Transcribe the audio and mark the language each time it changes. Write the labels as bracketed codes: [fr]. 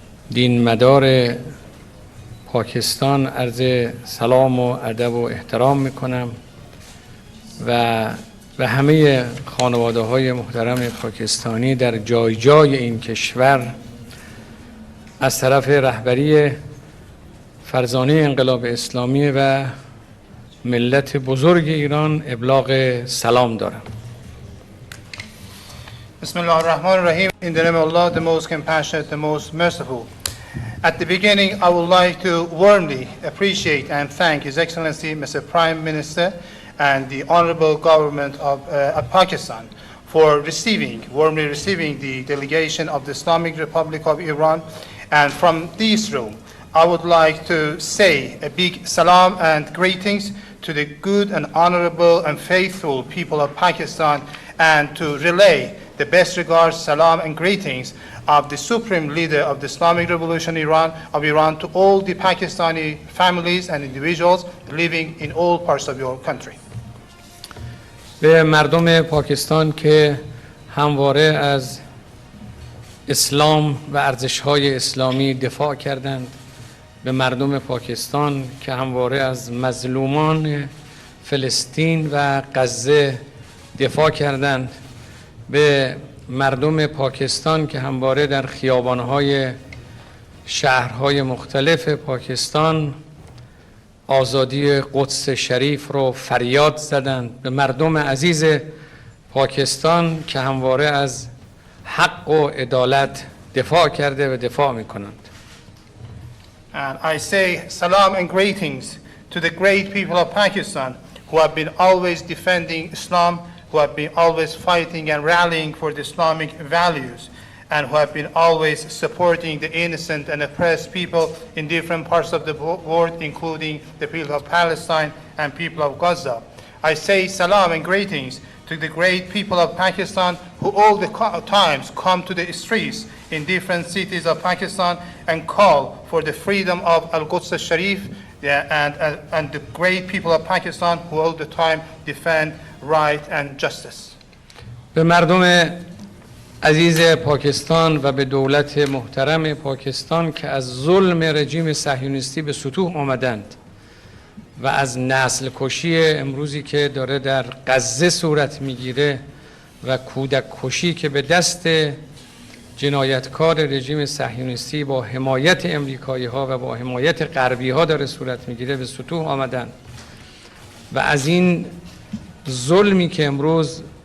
[fa] دین مدار پاکستان عرض سلام و ادب و احترام میکنم و به همه خانواده های محترم پاکستانی در جای جای این کشور از طرف رهبری فرزانه انقلاب اسلامی و ملت بزرگ ایران ابلاغ سلام دارم. [ar] Bismillah ar-Rahman ar-Rahim. [en] In the name of Allah, the most compassionate, the most merciful. At the beginning, I would like to warmly appreciate and thank His Excellency Mr. Prime Minister and the Honorable Government of Pakistan for warmly receiving the delegation of the Islamic Republic of Iran. And from this room, I would like to say a big salam and greetings to the good and honorable and faithful people of Pakistan, and to relay the best regards, salam and greetings of the Supreme Leader of the Islamic Revolution of Iran to all the Pakistani families and individuals living in all parts of your country. [fa] به مردم پاکستان که همواره از اسلام و ارزش‌های اسلامی دفاع کردند، به مردم پاکستان که همواره از مظلومان فلسطین و غزه دفاع کردند، به مردم پاکستان که همواره در خیابان‌های شهرهای مختلف پاکستان آزادی قدس شریف رو فریاد زدند، به مردم عزیز پاکستان که همواره از حق و عدالت دفاع کرده و دفاع می‌کنند. [en] And I say salam and greetings to the great people of Pakistan who have been always defending Islam, who have been always fighting and rallying for the Islamic values, and who have been always supporting the innocent and oppressed people in different parts of the world, including the people of Palestine and people of Gaza. I say salam and greetings to to the great people of Pakistan who all the times come to the streets in different cities of Pakistan and call for the freedom of Al-Quds Sharif, and the great people of Pakistan who all the time defend right and justice. [fa] به مردم عزیز پاکستان و به دولت محترم پاکستان که از ظلم رژیم صهیونیستی به سطوح آمدند و از نسل کشی امروزی که داره در غزه صورت میگیره و کودک کشی که به دست جنایتکار رژیم صهیونیستی با حمایت امریکایی ها و با حمایت غربی ها داره صورت میگیره به سطوح آمدن و از این ظلمی که امروز